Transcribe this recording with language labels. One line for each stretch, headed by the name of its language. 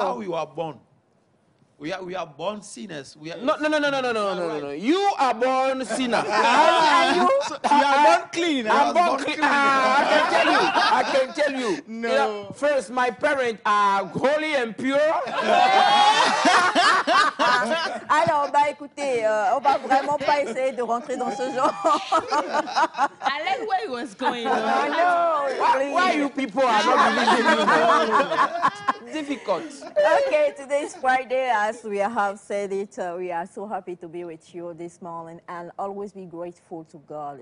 English: how you are born. We are born sinners. We are, No. You are born sinner. And you? You are born clean. I'm born clean. I can tell you. No. You know, first, my parents are holy and pure.
French: Alors, bah écoutez, on va vraiment pas essayer de rentrer dans ce genre.
English: I like where he was going. Oh, no, Why please. you people are not believing me? Difficult. Okay, today is Friday, as we have said it. We are so happy to be with you this morning, and always be grateful to God.